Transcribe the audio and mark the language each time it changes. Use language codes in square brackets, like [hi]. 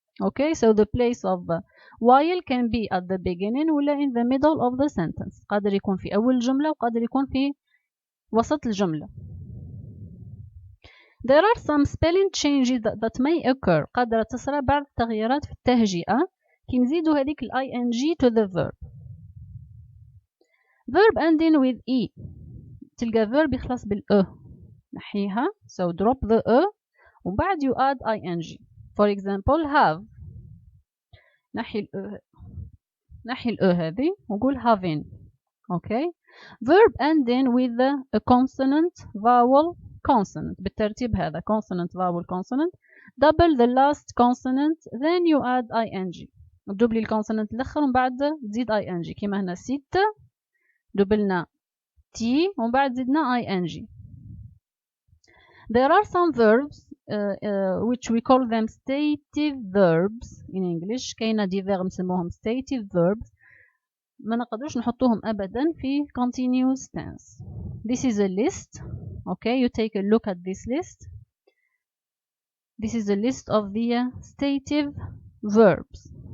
[en] Okay, so the place of while can be at the beginning [ar] ولا [en] in the middle of the sentence. [ar] قادر يكون في أول جملة وقادر يكون في وسط الجملة. [en] There are some spelling changes that may occur. [ar] قادرة تصرى بعض التغييرات في التهجئة كي نزيدوا هذيك ing to the verb. [en] Verb ending with e. [ar] تلقى verb يخلص بالأ. نحيها. [en] So drop the أ [ar] وبعد [en] you add ing. For example, have. [ar] نحي الأ. نحي هذه ونقول having. [en] okay. verb ending with a consonant vowel consonant [ar] بالترتيب هذا [en] consonant vowel consonant. double the last consonant then you add ing. [ar] تدوبلي الكونسونانت الاخر ومن بعد تزيد ing كيما هنا ست دبلنا t ومن بعد زدنا ing. [en] there are some verbs which we call them stative verbs in English. [ar] كاينه دي verb نسموهم stative verbs ما نقدروش نحطوهم ابدا في continuous tense. [en] this is a list. okay, you take a look at this list. this is a list of the stative verbs.